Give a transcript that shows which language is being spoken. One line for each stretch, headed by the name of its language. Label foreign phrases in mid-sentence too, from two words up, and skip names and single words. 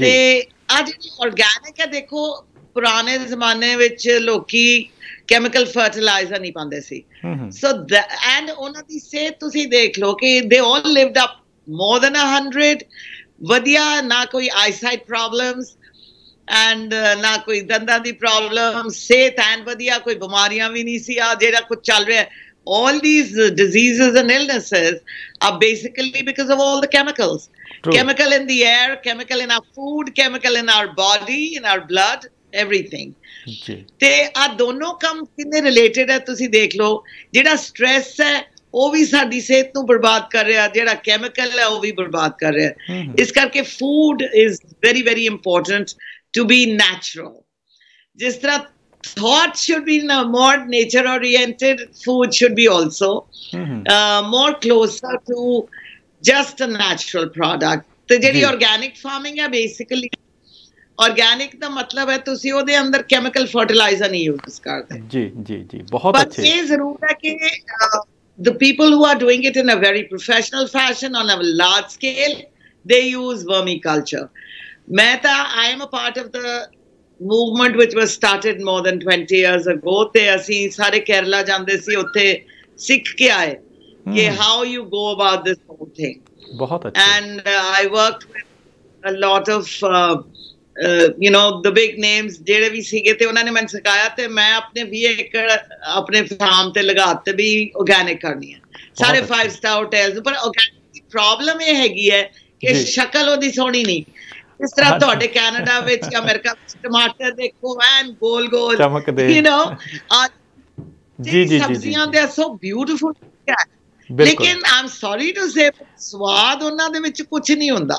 Punjabi: ਤੇ ਅੱਜ ਆਰਗੈਨਿਕ ਹੈ, ਦੇਖੋ ਪੁਰਾਣੇ ਜ਼ਮਾਨੇ ਵਿੱਚ ਲੋਕੀ
English: chemical fertilizer
Punjabi: ਨਹੀਂ ਪਾਉਂਦੇ ਸੀ,
English: so and
Punjabi: ਉਹਨਾਂ ਦੀ ਸਿਹਤ ਤੁਸੀਂ ਦੇਖ ਲਓ ਕਿ
English: they all lived up more than
Punjabi: 100, ਵਧੀਆ, ਨਾ ਕੋਈ
English: eyesight problems and
Punjabi: ਨਾ ਕੋਈ ਦੰਦਾਂ ਦੀ ਪ੍ਰੋਬਲਮ, ਸਿਹਤ ਐਨ ਵਧੀਆ, ਕੋਈ ਬਿਮਾਰੀਆਂ ਵੀ ਨਹੀਂ ਸੀ। ਆ ਜਿਹੜਾ ਕੁਝ ਚੱਲ ਰਿਹਾ,
English: all these diseases and illnesses are basically because of all the chemicals. True. Chemical in the air, chemical in our food, chemical in our body, in our blood, everything.
Punjabi: ਤੇ ਆ ਦੋਨੋਂ ਕੰਮ ਕਿੰਨੇ ਰਿਲੇਟਡ ਹੈ ਤੁਸੀਂ ਦੇਖ ਲਓ। ਜਿਹੜਾ ਸਟ੍ਰੈਸ ਹੈ ਉਹ ਵੀ ਸਾਡੀ ਸਿਹਤ ਨੂੰ ਬਰਬਾਦ ਕਰ ਰਿਹਾ, ਜਿਹੜਾ ਕੈਮੀਕਲ ਹੈ ਉਹ ਵੀ ਬਰਬਾਦ ਕਰ ਰਿਹਾ। ਇਸ ਕਰਕੇ
English: food is very very important to be natural.
Punjabi: ਜਿਸ ਤਰ੍ਹਾਂ
English: thought should be more nature oriented, food should be also more closer to just a natural product.
Punjabi: ਤੇ ਜਿਹੜੀ
English: organic farming
Punjabi: ਹੈ, ਬੇਸਿਕਲੀ ਆਰਗੈਨਿਕ ਦਾ ਮਤਲਬ ਹੈ ਤੁਸੀਂ ਉਹਦੇ ਅੰਦਰ
English: chemical fertilizer
Punjabi: ਨਹੀਂ ਯੂਜ਼ ਕਰਦੇ। ਜੀ ਜੀ ਜੀ, ਬਹੁਤ ਅੱਛੇ। ਪਰ ਇਹ ਜ਼ਰੂਰ ਹੈ ਕਿ
English: the people who are doing it in a very professional fashion on a large scale, they use vermiculture.
Punjabi: ਮੈਂ ਤਾਂ
English: I am a part of the movement which was started more than 20 years ago,
Punjabi: ਤੇ ਅਸੀਂ ਸਾਰੇ ਕੇਰਲਾ ਜਾਂਦੇ ਸੀ, ਉੱਥੇ ਸਿੱਖ ਕੇ ਆਏ ਕਿ
English: how you go about this whole thing.
Punjabi: ਬਹੁਤ ਅੱਛਾ।
English: And I worked with a lot of you know the big names
Punjabi: ਜਿਹੜੇ ਵੀ ਸੀਗੇ, ਤੇ ਉਹਨਾਂ ਨੇ ਮੈਨੂੰ ਸਿਖਾਇਆ, ਤੇ ਮੈਂ ਆਪਣੇ 20 ਏਕੜ ਆਪਣੇ ਫਾਰਮ ਤੇ ਲਗਾਤੇ ਵੀ ਆਰਗੈਨਿਕ ਕਰਨੀ ਹੈ, ਸਾਰੇ 5 star ਹੋਟਲਸ। ਪਰ ਆਰਗੈਨਿਕ ਦੀ ਪ੍ਰੋਬਲਮ ਇਹ ਹੈਗੀ ਹੈ ਕਿ ਸ਼ਕਲ ਉਹਦੀ ਸੋਹਣੀ ਨਹੀਂ। ਇਸ ਤਰ੍ਹਾਂ ਤੁਹਾਡੇ ਕੈਨੇਡਾ ਵਿੱਚ ਜਾਂ ਅਮਰੀਕਾ ਵਿੱਚ ਟਮਾਟਰ ਦੇਖੋ ਐਨ ਗੋਲ ਗੋਲ ਚਮਕਦੇ,
English: you know,
Punjabi: ਜੀ ਜੀ, ਸਬਜ਼ੀਆਂ ਦੇ
English: so beautiful,
Punjabi: ਲੇਕਿਨ
English: I am sorry to say
Punjabi: ਸਵਾਦ ਉਹਨਾਂ ਦੇ ਵਿੱਚ ਕੁਝ ਨਹੀਂ ਹੁੰਦਾ।